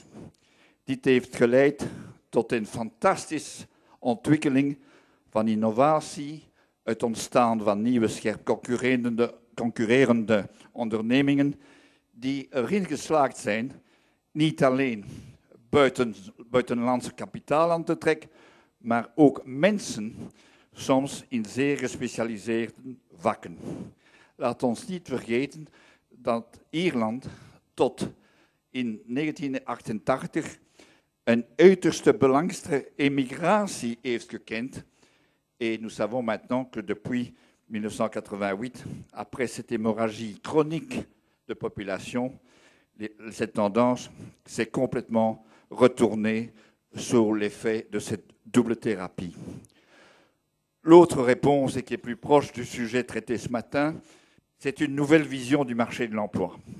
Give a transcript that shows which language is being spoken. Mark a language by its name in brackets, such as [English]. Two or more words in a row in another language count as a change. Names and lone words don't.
[Dutch] Dit heeft geleid tot een fantastische ontwikkeling van innovatie, het ontstaan van nieuwe scherp concurrerende ondernemingen die erin geslaagd zijn niet alleen buitenlandse kapitaal aan te trekken, maar ook mensen, soms in zeer gespecialiseerde vakken. Laat ons niet vergeten dat Ierland tot in 1988 een uiterste belangrijke emigratie heeft gekend. [French] Et nous savons maintenant que depuis 1988, après cette hémorragie chronique de population, cette tendance s'est complètement retournée sur l'effet de cette double thérapie. L'autre réponse, et qui est plus proche du sujet traité ce matin, c'est une nouvelle vision du marché de l'emploi.